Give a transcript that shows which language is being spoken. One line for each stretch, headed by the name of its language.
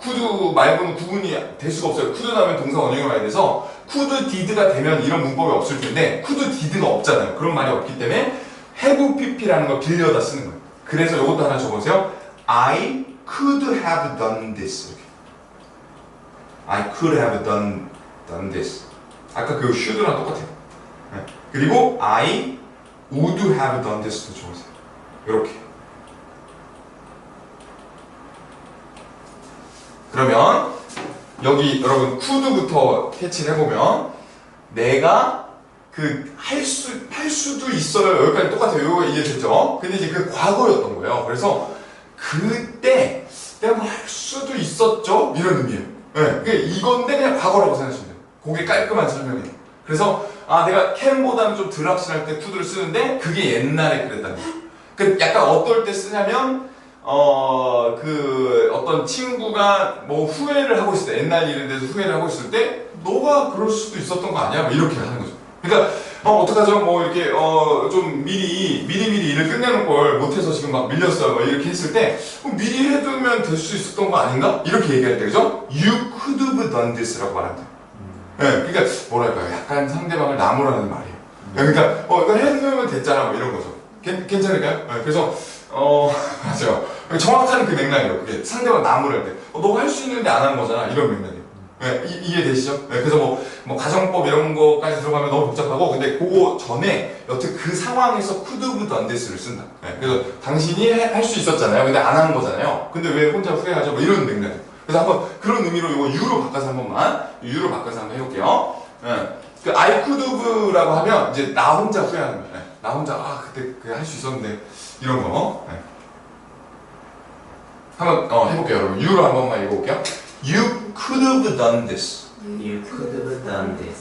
Korean: could 말고는 구분이 될 수가 없어요. could 다음에 동사 원형이 와야 돼서 could did가 되면 이런 문법이 없을 텐데 could did가 없잖아요. 그런 말이 없기 때문에 have pp라는 걸 빌려다 쓰는 거예요. 그래서 이것도 하나 적어보세요.
English: I could have done this.
Korean: 이렇게.
English: I could have done this.
Korean: 아까 그 should랑 똑같아요. 네. 그리고
English: I would have done this
Korean: 도 적으세요. 이렇게. 그러면 여기 여러분 could부터 캐치를 해보면 내가 할 수도 있어요. 여기까지 똑같아요. 이거 이해됐죠? 근데 이제 그 과거였던 거예요. 그래서 그때 내가 뭐 할 수도 있었죠? 이런 의미예요. 네. 이건데 그냥 과거라고 생각하시면 돼요. 그게 깔끔한 설명이에요. 그래서 내가 can보다는 좀 덜 확실할 때 could를 쓰는데 그게 옛날에 그랬다는 거예요. 약간 어떨 때 쓰냐면 어떤 친구가 뭐 후회를 하고 있을 때 옛날 일에 대해서 후회를 하고 있을 때 너가 그럴 수도 있었던 거 아니야? 뭐 이렇게 하는 거죠. 그러니까 어떡하죠? 뭐 이렇게 좀 미리 일을 끝내는 걸 못해서 지금 막 밀렸어요. 뭐 이렇게 했을 때 미리 해두면 될 수 있었던 거 아닌가? 이렇게 얘기할 때 그죠?
English: You could have done this라고
Korean: 말한다. 네, 그러니까 뭐랄까요? 약간 상대방을 나무라는 말이에요. 그러니까 이거 해두면 됐잖아. 뭐 이런 거죠. 괜찮을까요? 네, 그래서 맞아요. 정확한 그 맥락이에요. 그게 상대방 나무랄 때 너가 할 수 있는데 안 한 거잖아. 이런 맥락이에요. 네, 이해되시죠? 네, 그래서 뭐 가정법 이런 거까지 들어가면 너무 복잡하고 근데 그거 전에 여튼 그 상황에서
English: could have done this
Korean: 를 쓴다. 네, 그래서 당신이 할 수 있었잖아요. 근데 안 한 거잖아요. 근데 왜 혼자 후회하죠? 뭐 이런 맥락이에요. 그래서 한번 그런 의미로 이거 U로 바꿔서 U로 바꿔서 한번 해볼게요. 네, I could have라고 하면 이제 나 혼자 후회하는 거예요. 네, 나 혼자 그때 할 수 있었는데 이런 거. 네. 한번 해볼게요, 여러분. U로 한 번만 읽어볼게요.
English: You could have done this. You could have done this.